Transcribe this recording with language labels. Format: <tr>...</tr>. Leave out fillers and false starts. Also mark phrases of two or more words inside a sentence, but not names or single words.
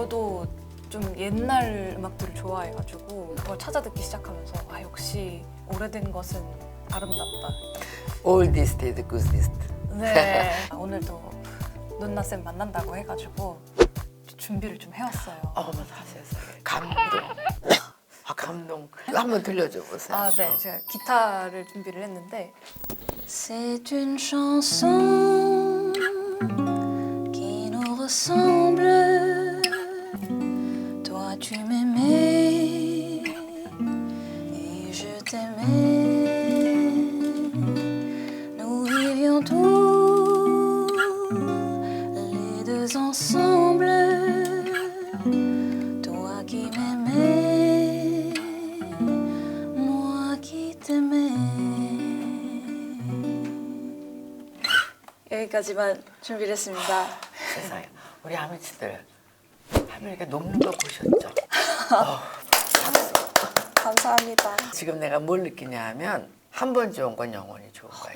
<ko>저도 좀 옛날 음악들을 좋아해가지고 그걸 찾아 듣기 시작하면서 아 역시 오래된 것은 아름답다.</ko> <en>oldest the goodest.</en> <ko>네. 오늘도 눈나쌤 만난다고 해가지고 준비를 좀 해왔어요. 어머 세상에 감동. 아 감동. 한번 들려줘 보세요. 아, 네. 제가 기타를 준비를 했는데</ko> <fr>C'est une chanson qui nous ressemble. Toi tu m'aimais et je t'aimais. Nous vivions tous les deux ensemble. Toi qui m'aimais, moi qui t'aimais.</fr> <ko>여기까지만 준비를 했습니다. 세상에 우리 아미치들 할머니가 녹는 거 보셨죠? 감사합니다. 지금 내가 뭘 느끼냐 하면 한 번 좋은 건 영원히 좋은 거야.</ko>